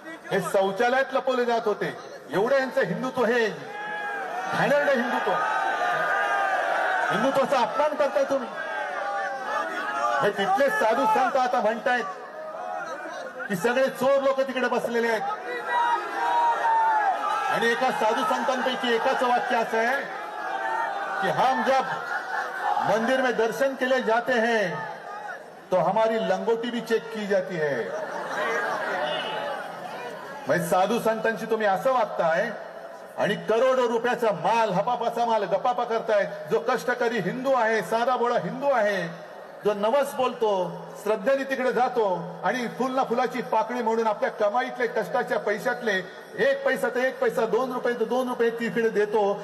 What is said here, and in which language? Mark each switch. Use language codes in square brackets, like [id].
[mr] हे शौचालयात लपवले जात होते. एवढं यांचं हिंदुत्व हे घाणेरडं हिंदुत्वाचा अपमान करताय तुम्ही. हे तिथले साधू संत आता म्हणतायत की सगळे चोर लोक तिकडे बसलेले आहेत. आणि एका साधू संतांपैकी एकाचं वाक्य असं आहे कि [hi] हम जब मंदिर में दर्शन के लिए जाते हैं तो हमारी लंगोटी भी चेक की जाती है. [mr] म्हणजे साधू संतांशी तुम्ही असं वागताय आणि करोडो रुपयाचा माल, हपापाचा माल गपापा करतायत. जो कष्टकरी हिंदू आहे, साधा बोळा हिंदू आहे, जो नवस बोलतो, श्रद्धेने तिकडे जातो आणि फुल ना फुलाची पाकळी म्हणून आपल्या कमाईतले, कष्टाच्या पैशातले 1 पैसा तर 1 पैसा, 2 रुपये तर 2 रुपये तिकडे देतो.